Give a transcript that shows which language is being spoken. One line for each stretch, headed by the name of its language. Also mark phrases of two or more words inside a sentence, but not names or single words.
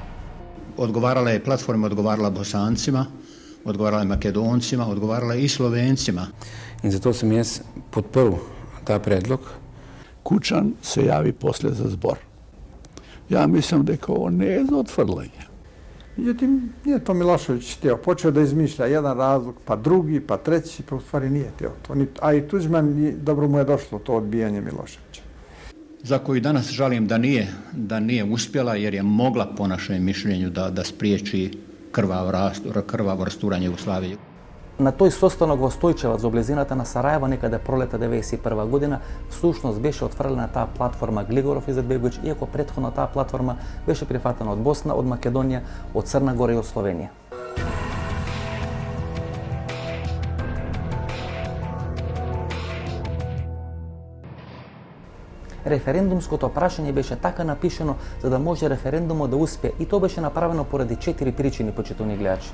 Bosnian: Одговарала е платформа, одговарала Босанцима, одговарала Македонцима, одговарала и Словенцима.
Macedonian: И затоа сум јас подпрл таа предлог. Кучан се јави после за збор. Ја мислам дека ово не е за отфрлање.
Bosnian: Međutim, nije to Milošević htio. Počeo da izmišlja jedan razlog, pa drugi, pa treći, pa u stvari nije htio to. A i Tuđman, dobro mu je došlo to odbijanje Miloševića. za koju danas žalim da nije uspjela jer je mogla po našem mišljenju da spriječi krvavo rasturanje Jugoslavije.
Macedonian: На тој состанок во Стојчеваc во близината на Сараево некаде пролета 1991 година всушност беше отфрлена таа платформа Глигоров Изетбеговиќ, иако претходно таа платформа беше прифатена од Босна, од Македонија, од Црна Гора и од Словенија. Референдумското прашање беше така напишано за да може референдумот да успее и тоа беше направено поради 4 причини, почитувани гледачи.